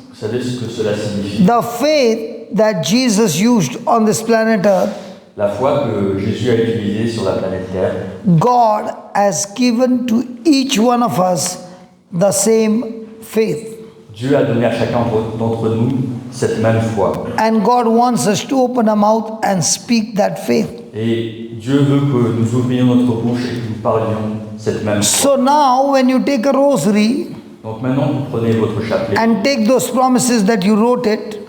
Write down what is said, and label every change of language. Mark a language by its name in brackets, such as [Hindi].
[French] Vous savez ce que cela signifie? [English] The faith that Jesus used on this planet Earth, [French] La foi que Jésus a utilisée sur la planète Terre, [English] God has given to each one of us the same faith. [French] Dieu a donné à chacun d'entre nous cette même foi. [English] And God wants us to open our mouth and speak that faith. [French] Et Dieu veut que nous ouvrions notre bouche et que nous parlions cette même foi. [English] So now when you take a rosary [French] Donc maintenant, vous prenez votre chapelet, [English] and take those promises that you wrote it,